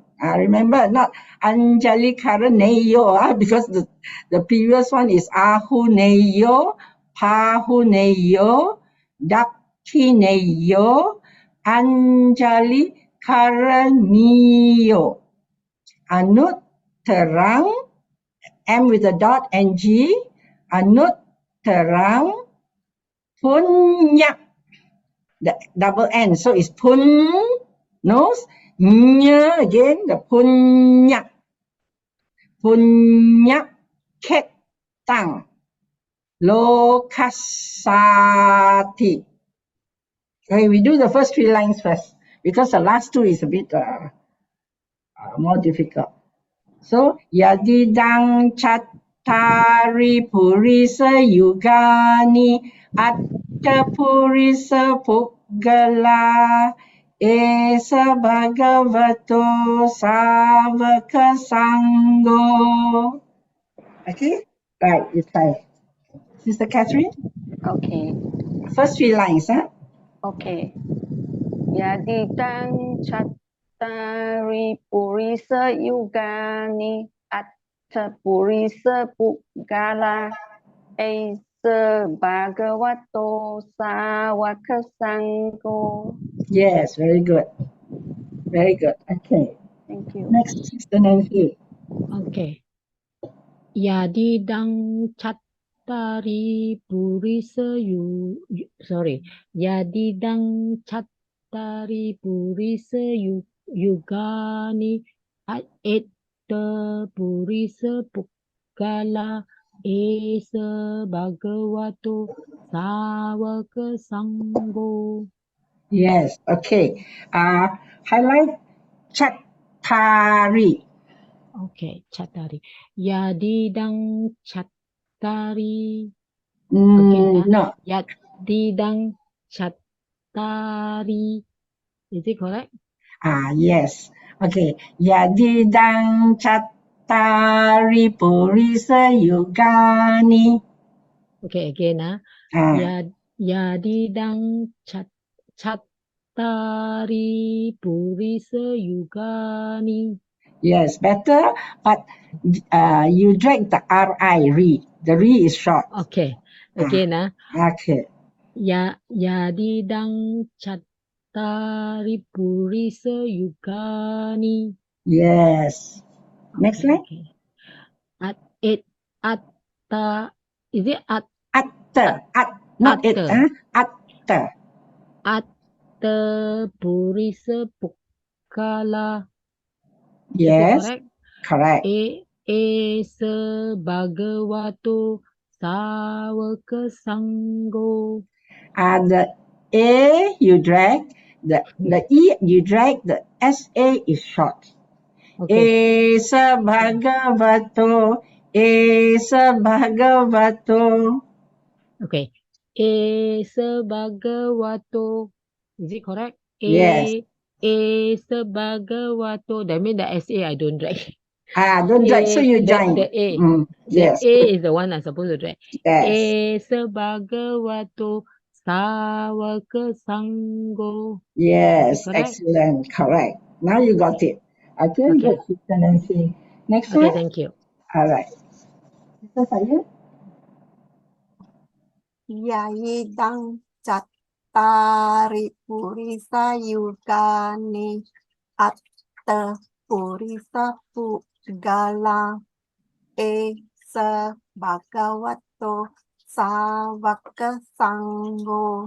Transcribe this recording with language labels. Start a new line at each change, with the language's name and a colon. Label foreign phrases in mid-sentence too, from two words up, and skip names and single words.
English: Remember, not
Pali: Anjali Karaneyo,
English: because the previous one is
Pali: Ahuneyo, Pahuneyo, Dakineyo, Anjali Karaniyo. Anut terang,
English: M with a dot, NG.
Pali: Anut terang, punyak.
English: The double N, so it's pun, nose, nya again, the punyak.
Pali: Punyak ketang. Lokasati.
English: Okay, we do the first 3 lines first, because the last 2 is a bit more difficult. So,
Pali: Yadidang Chattari Purisa Yugani Atta Purisa Puggala Esa Bhagavato Savaka Sangho.
English: Okay, right, it's time. Sister Catherine? Okay. First 3 lines, Okay.
Pali: Yadidang Chattari Purisa Yugani Atta Purisa Puggala Esa Bhagavato Savaka Sangho.
English: Yes, very good. Very good. Okay. Thank Thank you. Next, Sister Nancy. Okay.
Pali: Yadidang chattari purisa sorry. Yadidang chattari purisa yugani etta purisa pukkala esa bhagavato savaka sangho.
English: Yes, okay. Highlight chattari.
Pali: Okay, chattari. Yadidang chattari.
English: No. Yadidang chattari. Is it correct? Yes. Okay.
Pali: Yadidang chattari purisa yugani.
English: Okay, again.
Pali: Yadidang chattari purisa yugani.
English: Yes, better, but you drag the ri. The ri is short. Okay, again. Okay.
Pali: Yadidang chattari purisa yugani.
English: Yes. Next line. Okay. Atta. Is it Atta. Not it.
Pali: Atta. Atta purisa pukkala.
English: Yes. Is it Correct.
Pali: Esa bhagavato savaka sangho.
English: The A you drag, the E you drag, the SA is short. Okay.
Pali: Esa bhagavato. Esa bhagavato. Okay. Esa bhagavato.
English: Is it correct? Yes.
Pali: Esa bhagavato.
English: That means the SA I don't drag. Don't drag, so you join. The A. Yes. The A is the one I'm supposed to drag. Yes.
Pali: Esa bhagavato savaka sangho.
English: Yes, Correct? excellent, correct. Now you got it. Okay, Okay. good, Sister Nancy. Next Okay, one. thank you. All right. Sister Saya.
Pali: Yayidang chattari purisa yugani atta purisa puggala esa bhagavato savaka sangho.